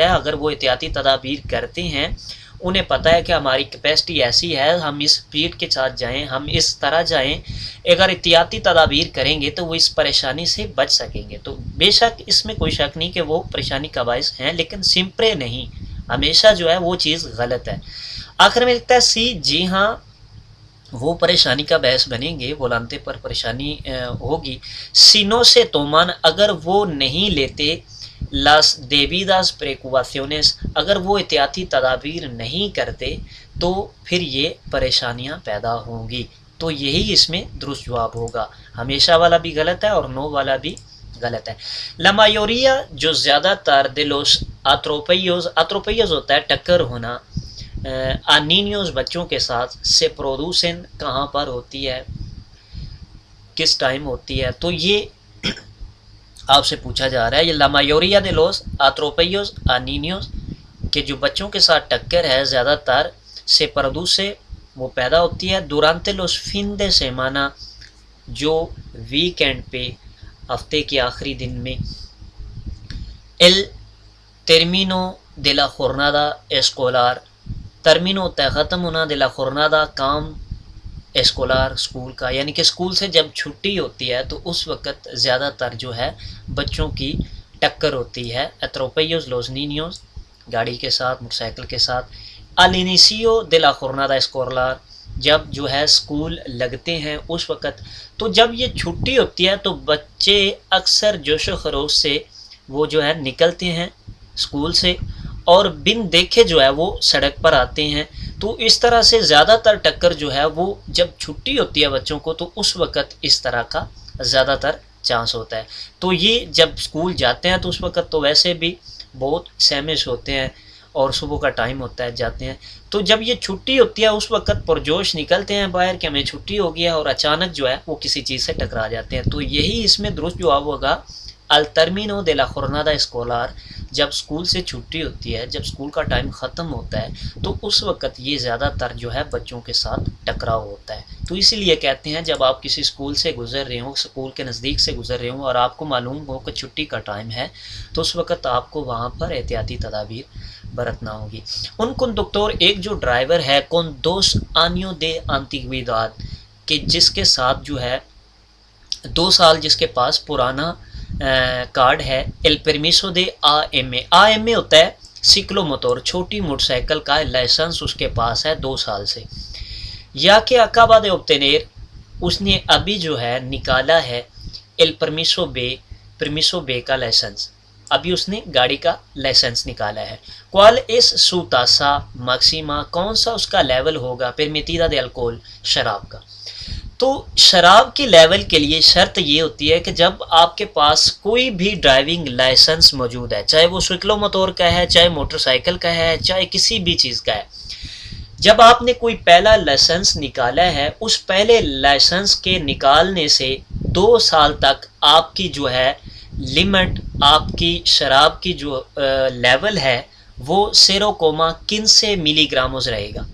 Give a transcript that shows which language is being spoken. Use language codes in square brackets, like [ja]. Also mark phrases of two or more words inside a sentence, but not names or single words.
[ur] اگر وہ احتیاطی تدابیر کرتے ہیں، انہیں پتہ ہے کہ ہماری کیپیسٹی ایسی ہے، ہم اس اسپیڈ کے ساتھ جائیں، ہم اس طرح جائیں، اگر احتیاطی تدابیر کریں گے تو وہ اس پریشانی سے بچ سکیں گے، تو بے شک اس میں کوئی شک نہیں کہ وہ پریشانی کا باعث ہیں، لیکن سمپرے نہیں، ہمیشہ جو ہے وہ چیز غلط ہے۔ آخر میں لکھتا ہے سی جی ہاں وہ پریشانی کا باعث بنیں گے، volante پر پریشانی ہوگی، [es] si no se toman [ur] اگر وہ نہیں لیتے [es] las debidas precauciones, [ur] اگر وہ احتیاطی تدابیر نہیں کرتے تو پھر یہ پریشانیاں پیدا ہوں گی. تو یہی اس میں درست جواب ہوگا. ہمیشہ والا بھی غلط ہے اور نو والا بھی غلط ہے. [es] La mayoría [ur] جو زیادہ تر [es] de los atropellos [ur] ہوتا ہے ٹکر ہونا, [es] a niños [ur] بچوں کے ساتھ, [es] se producen [ur] کہاں پر ہوتی ہے, کس ٹائم ہوتی ہے. تو یہ آپ سے پوچھا جا رہا ہے, یہ [es] la mayoría de los atropellos a niños [ur] کہ جو بچوں کے ساتھ ٹکر ہے زیادہ تر, [es] se produce [ur] وہ پیدا ہوتی ہے, [es] durante los fin de semana [ur] جو ویکینڈ پہ, ہفتے کے آخری دن میں, [es] el término de la jornada escolar, [ur] ترمین ہوتا ہے ختم ہونا, [es] de la jornada [ur] کام اسکولار اسکول کا, یعنی کہ اسکول سے جب چھٹی ہوتی ہے تو اس وقت زیادہ تر جو ہے بچوں کی ٹکر ہوتی ہے. [es] atropellos los niños [ur] گاڑی کے ساتھ, موٹر سائیکل کے ساتھ. [es] al inicio de la jornada escolar [ur] جب جو ہے اسکول لگتے ہیں اس وقت, تو جب یہ چھٹی ہوتی ہے تو بچے اکثر جوش و خروش سے وہ جو ہے نکلتے ہیں اسکول سے, اور بن دیکھے جو ہے وہ سڑک پر آتے ہیں. تو اس طرح سے زیادہ تر ٹکر جو ہے وہ جب چھٹی ہوتی ہے بچوں کو تو اس وقت اس طرح کا زیادہ تر چانس ہوتا ہے. تو یہ جب اسکول جاتے ہیں تو اس وقت تو ویسے بھی بہت سہمش ہوتے ہیں اور صبح کا ٹائم ہوتا ہے, جاتے ہیں. تو جب یہ چھٹی ہوتی ہے اس وقت پرجوش نکلتے ہیں باہر کہ ہمیں چھٹی ہو گیا, اور اچانک جو ہے وہ کسی چیز سے ٹکرا جاتے ہیں. تو یہی اس میں درست جواب ہوگا [es] al término de la jornada escolar, [ur] جب اسکول سے چھٹی ہوتی ہے, جب اسکول کا ٹائم ختم ہوتا ہے تو اس وقت یہ زیادہ تر جو ہے بچوں کے ساتھ ٹکراؤ ہوتا ہے. تو اسی لیے کہتے ہیں جب آپ کسی اسکول سے گزر رہے ہوں, اسکول کے نزدیک سے گزر رہے ہوں اور آپ کو معلوم ہو کہ چھٹی کا ٹائم ہے, تو اس وقت آپ کو وہاں پر احتیاطی تدابیر برتنا ہوگی. [es] un conductor [ur] ایک جو ڈرائیور ہے, [es] con 2 años de antigüedad [ur] کہ جس کے ساتھ جو ہے 2 سال جس کے پاس پرانا کارڈ ہے, [es] el permiso de AM [ur] ہوتا ہے سکلو موتور, چھوٹی موٹر سائیکل کا لائسنس اس کے پاس ہے 2 سال سے, یا کہ [es] acaba de obtener [ur] اس نے ابھی جو ہے نکالا ہے [es] el permiso B [ur] کا لائسنس, ابھی اس نے گاڑی کا لائسنس نکالا ہے. [es] cuál es su tasa máxima [ur] کون سا اس کا لیول ہوگا [es] permitida de alcohol [ur] شراب کا. تو شراب کے لیول کے لیے شرط یہ ہوتی ہے کہ جب آپ کے پاس کوئی بھی ڈرائیونگ لائسنس موجود ہے, چاہے وہ سکلو موتور کا ہے, چاہے موٹر سائیکل کا ہے, چاہے کسی بھی چیز کا ہے, جب آپ نے کوئی پہلا لائسنس نکالا ہے, اس پہلے لائسنس کے نکالنے سے 2 سال تک آپ کی جو ہے لیمٹ, آپ کی شراب کی جو لیول ہے وہ 0.15 ملی گرامز رہے گا.